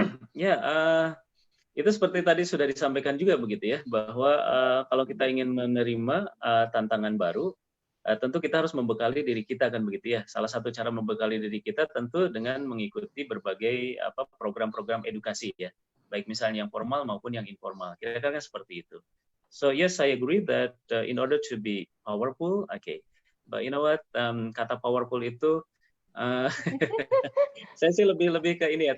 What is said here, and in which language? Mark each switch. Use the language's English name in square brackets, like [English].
[Indonesian] Ya, itu seperti tadi sudah disampaikan juga begitu ya, bahwa kalau kita ingin menerima tantangan baru, tentu kita harus membekali diri kita kan begitu ya. Salah satu cara membekali diri kita tentu dengan mengikuti berbagai program-program edukasi ya, baik misalnya yang formal maupun yang informal. Kira-kira seperti itu. [English] So yes, I agree that in order to be powerful, okay. But you know what, [Indonesian] kata powerful itu saya sih lebih ke ini ya.